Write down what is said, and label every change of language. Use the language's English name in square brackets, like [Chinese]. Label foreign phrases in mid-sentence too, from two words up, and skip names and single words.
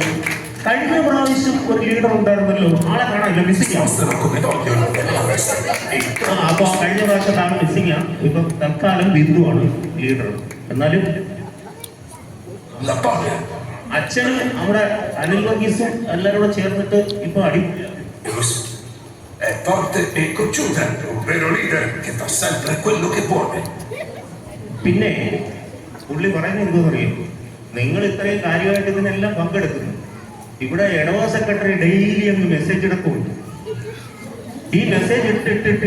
[Malayalam] കഴിഞ്ഞ പ്രാവശ്യം ഒരു ലീഡർ ഉണ്ടായിരുന്നല്ലോ, ആളെ കാണാനില്ല, മിസ്സിംഗ്. അപ്പൊ കഴിഞ്ഞ പ്രാവശ്യം ആൾ മിസ്സിംഗ്. ഇപ്പൊ തൽക്കാലം ബിന്ദുവാണ് ലീഡർ. എന്നാലും അച്ഛനും അവിടെ അനിൽ വർഗീസും എല്ലാവരും കൂടെ ചേർന്നിട്ട് ഇപ്പൊ അടിപൊളിയാണ്. [Italian] È forte e cocciuta, un vero leader che fa sempre quello che vuole. [Malayalam] പിന്നെ പുള്ളി പറയുന്നത് എന്തോന്നറിയും, നിങ്ങൾ ഇത്രയും കാര്യമായിട്ട് ഇതിനെല്ലാം പങ്കെടുക്കുന്നു. ഇവിടെ ഇടവ സെക്രട്ടറി ഡെയിലി അങ്ങ് മെസ്സേജ് ഇടക്കുണ്ട്. ഈ മെസ്സേജ് ഇട്ടിട്ട്